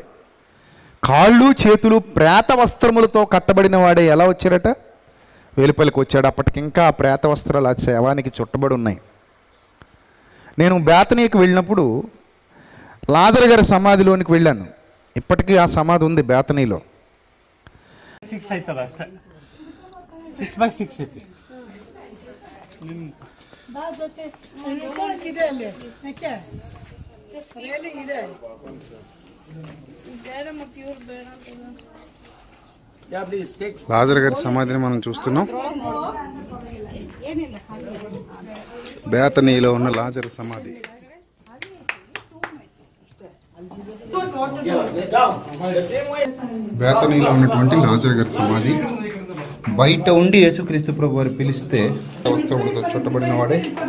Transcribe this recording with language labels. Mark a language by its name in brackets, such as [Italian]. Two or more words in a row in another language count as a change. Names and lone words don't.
[Telugu] కాళ్ళు చేతులు ప్రేత వస్త్రములతో కట్టబడిన వాడే ఎలా వచ్చారట? వెలుపలికి వచ్చాడు. అప్పటికి ఇంకా ఆ ప్రేత వస్త్రాలు ఆ శవానికి చుట్టబడి ఉన్నాయి. నేను బేతనీకి వెళ్ళినప్పుడు లాజరు గారి సమాధిలోనికి వెళ్ళాను. ఇప్పటికీ ఆ సమాధి ఉంది బేతనీలో. [Kannada] 6 ಆಯ್ತಲ್ಲ ಅಷ್ಟೇ. 6x6 ಐತಿ. [Telugu] లాజరు గారి సమాధిని మనం చూస్తున్నాం. బేతనీలో ఉన్న లాజరు సమాధి. బేతనీలో ఉన్నటువంటి లాజరు గారి సమాధి. బయట ఉండి యేసుక్రీస్తు ప్రభు వారు పిలిస్తే వస్త్రములతో చుట్టబడిన వాడే.